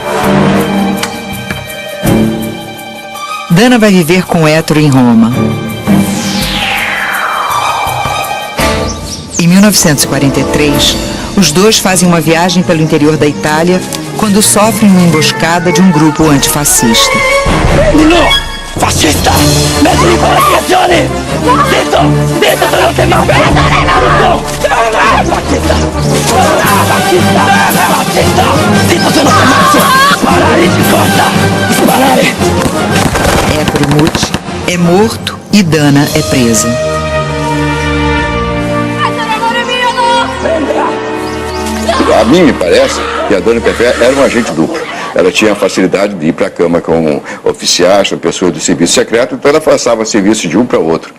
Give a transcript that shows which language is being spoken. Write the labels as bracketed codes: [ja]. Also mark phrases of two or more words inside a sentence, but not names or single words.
[pt] Dana vai viver com Ettore em Roma. Em 1943, os dois fazem uma viagem pelo interior da Itália quando sofrem uma emboscada de um grupo antifascista. [it] No! Fascista! Messo di comunicazione! Dentro non ti mando! No! Fascista! Fascista! Fascista! Dentro se non ti mando! Sparare de costa! Sparare! [pt] Ettore Muti é morto e Dana é presa. A mim me parece que a Dana Tefé era um agente duplo. Ela tinha a facilidade de ir para a cama com oficiais, com pessoas do serviço secreto, então ela passava serviço de um para outro.